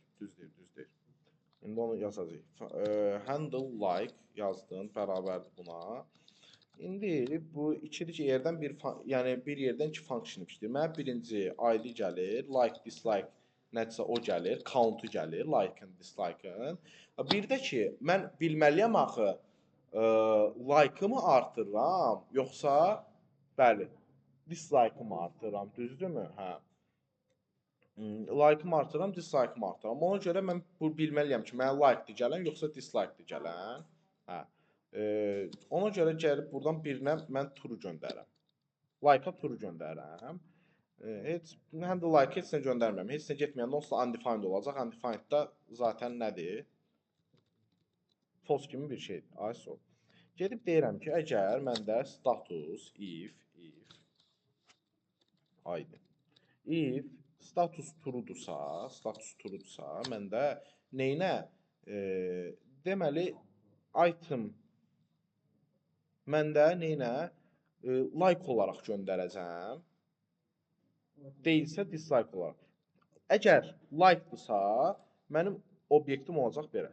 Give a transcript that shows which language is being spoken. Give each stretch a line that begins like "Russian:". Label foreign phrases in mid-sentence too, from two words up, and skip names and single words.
Azerbaijani: Düz deyir. İndi onu yazacaq.
English: Handle like
Azerbaijani: yazdın, bərabərdir buna. İndi bu iki yerdən bir yerdən iki function işləyir. Mənə birinci ID gəlir, like, dislike nədirsə o gəlir, count-u gəlir, like-ın, dislike-ın. Bir də ki, mən bilməliyəm axı like-ımı artırıram, yoxsa bəli, dislike-ımı artırıram, düzdürmü? Hə. Like-ımı artırıram, dislike-ımı artırıram. Ona görə mən bilməliyəm ki, mənə like-dir gələn, yoxsa dislike-dir gələn. Hə. Ona görə gəlib buradan birinə mən true göndərəm. Like-a true göndərəm. Həm də like-a heç nə göndərmirəm. Heç nə getməyəndə onsuz da undefined olacaq. Undefined da zaten nədir? False kimi bir şeydir. ISO. Gedib deyirəm ki, əgər məndə
English: status if
Azerbaijani: aydın.
English: If status true'dursa,
Azerbaijani: məndə neynə? Deməli item məndə neynə? Like olaraq göndərəcəm. Deyilsə dislike olaraq. Əgər like-dırsa, mənim obyektim olacaq belə.